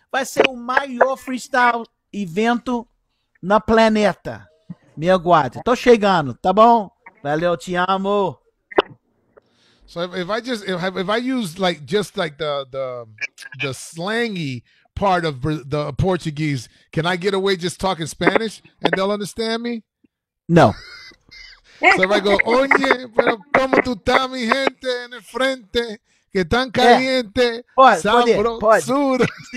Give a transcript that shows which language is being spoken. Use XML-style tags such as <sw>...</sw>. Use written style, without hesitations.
<pt>Vai ser o maior freestyle evento na planeta. Me aguarde. Tô chegando, tá bom? Valeu, te amo.</pt> <en>So if I use like just like the slangy part of the Portuguese, can I get away just talking Spanish and they'll understand me? No. So if I go,</en> <es>oye, pero como tú estás, mi gente, en el frente, que tan caliente, sabrosura.</es>